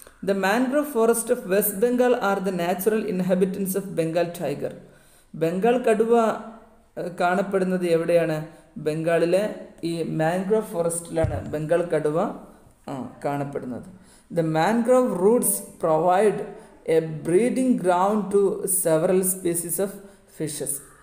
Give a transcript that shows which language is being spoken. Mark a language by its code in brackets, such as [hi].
[en] The mangrove forest of West Bengal are the natural inhabitants of Bengal tiger. [ml] Bengal കടുവ കാണപ്പെടുന്നത് എവിടെയാണ്, ബംഗാളിലെ ഈ മാൻഗ്രോവ് ഫോറസ്റ്റിലാണ് ബംഗാൾ കടുവ കാണപ്പെടുന്നത്. [en] The mangrove roots provide a breeding ground to several species of fishes.